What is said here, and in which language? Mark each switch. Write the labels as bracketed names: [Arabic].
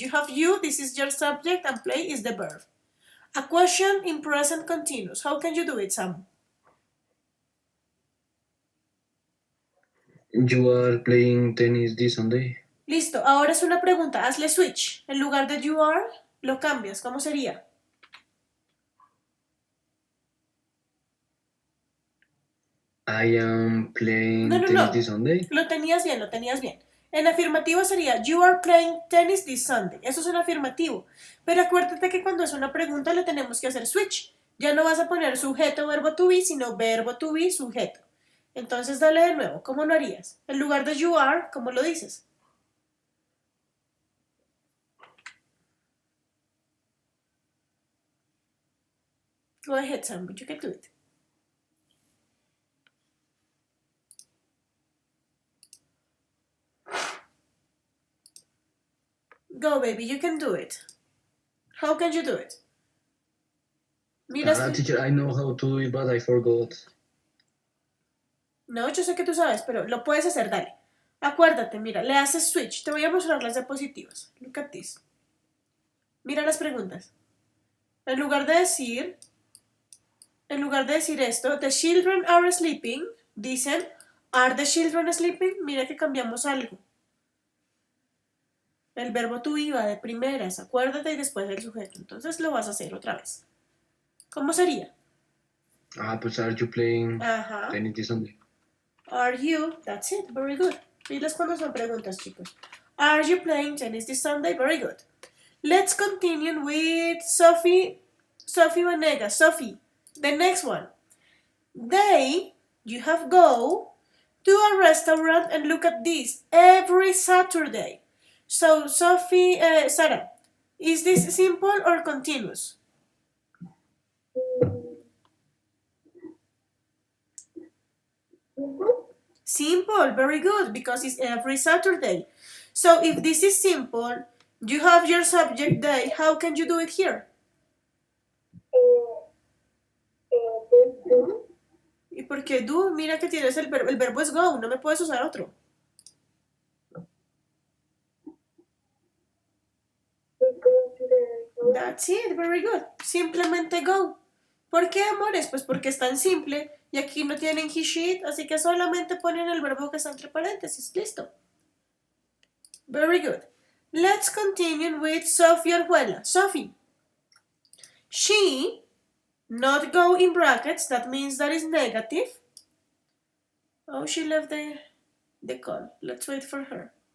[English] You have you, this is your subject, and play is the verb. A question in present continuous. How can you do it, Samu? You are playing tennis this Sunday. [Spanish] Listo, ahora es una pregunta. Hazle switch. En lugar de [English] you are, [Spanish] lo cambias. ¿Cómo sería? [English] I am playing [Spanish] No, no, [English] tennis [Spanish] no. [English] this Sunday. [Spanish] Lo tenías bien, lo tenías bien. En afirmativo sería [English] you are playing tennis this Sunday. [Spanish] Eso es un afirmativo. Pero acuérdate que cuando es una pregunta le tenemos que hacer switch. Ya no vas a poner sujeto verbo to be, sino verbo to be sujeto. Entonces dale de nuevo. ¿Cómo lo harías? En lugar de [English] you are, [Spanish] ¿cómo lo dices? [English] Go ahead, Sam. You can do it. Go, baby. You can do it. How can you do it? [Spanish] Mira, [English] Teacher, I know how to do it, but I forgot. [Spanish] no, yo sé que tú sabes, pero lo puedes hacer, dale. Acuérdate, mira, le haces switch. Te voy a mostrar las diapositivas. [English] Look at this. [Spanish] Mira las preguntas. En lugar de decir esto, [English] the children are sleeping, [Spanish] dicen, [English] are the children sleeping? [Spanish] Mira que cambiamos algo. El verbo to be va de primeras, acuérdate, y después el sujeto. Entonces lo vas a hacer otra vez. ¿Cómo sería? Pues [English] are you playing Ajá. tennis this Sunday? Are you? That's it. Very good. [Spanish] Miras cuando son preguntas, chicos. [English] Are you playing tennis this Sunday? Very good. Let's continue with Sophie Vanega. Sophie, the next one. They, you have go to a restaurant and look at this every Saturday. So, Sophie, Sarah, is this simple or continuous? Simple, very good, because it's every Saturday. So, if this is simple, you have your subject day, how can you do it here? [Spanish] ¿Y por qué do? Mira que tienes el verbo es go, no me puedes usar otro. [English] That's it, very good. [Spanish] Simplemente [English] go. [Spanish] ¿Por qué, amores? Pues porque es tan simple y aquí no tienen he, she, así que solamente ponen el verbo que está entre paréntesis. Listo. [English] Very good. Let's continue with Sophie Orjuela. Sophie. She, not go in brackets, that means that is negative. Oh, she left the call. Let's wait for her.